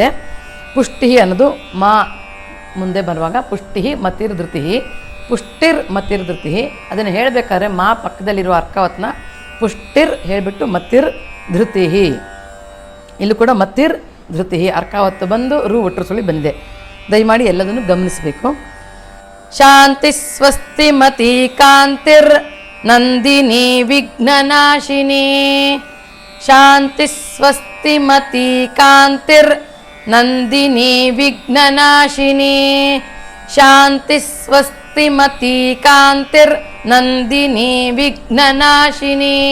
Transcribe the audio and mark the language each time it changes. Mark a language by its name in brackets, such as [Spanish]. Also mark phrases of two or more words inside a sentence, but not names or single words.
[Kannada] ಪುಷ್ಟಿಹಿ ಅನ್ನೋದು ಮಾ ಮುಂದೆ ಬರುವಾಗ [Sanskrit] ಪುಷ್ಟಿಹಿ ಮತಿರ್ಧೃತಿಹಿ, ಪುಷ್ಟಿರ್ ಮತಿರ್ಧೃತಿಹಿ. [Kannada] ಅದನ್ನು ಹೇಳಬೇಕಾದ್ರೆ ಮಾ ಪಕ್ಕದಲ್ಲಿರುವ ಅರ್ಕಾವತ್ನ ಪುಷ್ಟಿರ್ ಹೇಳಿಬಿಟ್ಟು [Sanskrit] ಮತಿರ್ ಧೃತಿಹಿ. [Kannada] ಇಲ್ಲೂ ಕೂಡ [Sanskrit] ಮತಿರ್ ಧೃತಿಹಿ [Kannada] ಅರ್ಕಾವತ್ತು ಬಂದು ರು ಒಟ್ಟರು ಸುಳಿ ಬಂದಿದೆ. ದಯಮಾಡಿ ಎಲ್ಲದನ್ನು ಗಮನಿಸಬೇಕು. [Sanskrit] ಶಾಂತಿ ಸ್ವಸ್ತಿ ಮತಿ ಕಾಂತಿರ್ ನಂದಿನಿ ವಿಘ್ನನಾಶಿನಿ ಶಾಂತಿ ಸ್ವಸ್ತಿ ಮತಿ ಕಾಂತಿರ್ ನಂದಿನಿ ವಿಘ್ನನಾಶಿನಿ ಶಾಂತಿ ಸ್ವಸ್ತಿ ಮತಿ ಕಾಂತಿರ್ ನಂದಿನಿ ವಿಘ್ನನಾಶಿನಿ